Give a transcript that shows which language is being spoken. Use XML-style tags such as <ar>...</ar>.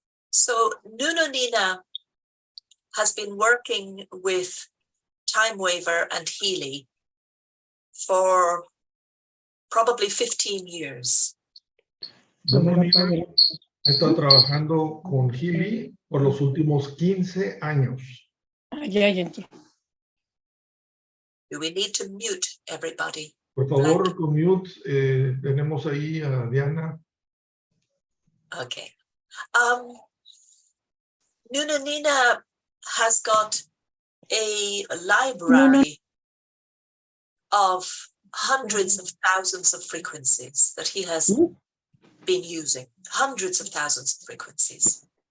<en>So Nuno Nina has been working with Time Waver and Healy for probably 15 years.</en> <es>Nuno Nina ha estado trabajando con Healy por los últimos 15 años.</es> <en>Do we need to mute everybody?</en> <es>Por favor, con mute, tenemos ahí a Diana.</es> <en>Okay. Nuno Nina has got a library of hundreds of thousands of frequencies that he has been using. Hundreds of thousands of frequencies.</en>